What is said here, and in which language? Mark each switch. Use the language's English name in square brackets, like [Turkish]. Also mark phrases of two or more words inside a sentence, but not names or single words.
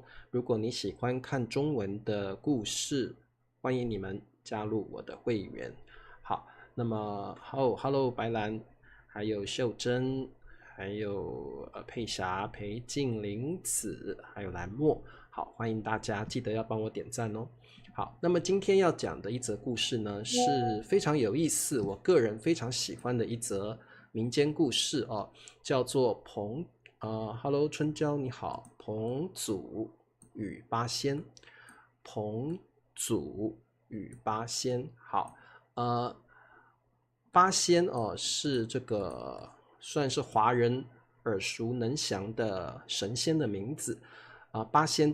[Chinese] 如果你喜歡看中文的故事，歡迎你們加入我的會員。好，那麼Hello 白蘭，還有秀珍，還有佩霞、裴靜、林子，還有蘭墨。好，歡迎大家，記得要幫我點讚哦。好，那麼今天要講的一則故事呢，是非常有意思，我個人非常喜歡的一則民間故事哦，叫做Hello 春嬌你好，彭祖與八仙。彭祖與八仙，好，八仙哦是這個算是華人耳熟能詳的神仙的名字八仙